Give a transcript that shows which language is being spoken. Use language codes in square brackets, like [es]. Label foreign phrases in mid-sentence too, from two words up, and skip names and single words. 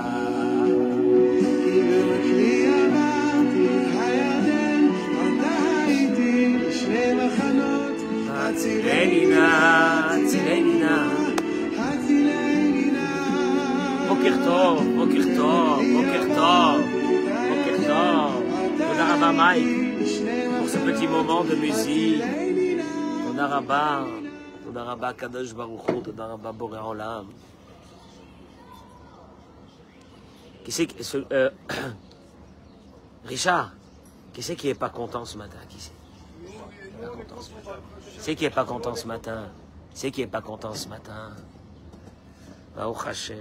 [he] ובכלי עברתי הירדן, אתה הייתי בשני מחנות, הצילני נא, הצילני נא, הצילני נא. בוקר טוב, בוקר טוב, בוקר טוב, בוקר טוב. תודה רבה מייק. [fr] Pour ce petit moment de musique, [he] תודה רבה קדוש ברוך הוא, תודה רבה בורא עולם. [fr] Qui c'est Richard, qui c'est qui est pas content ce matin? Qui c'est qui est pas content ce matin? C'est qui est pas content ce matin? [he] ברוך השם.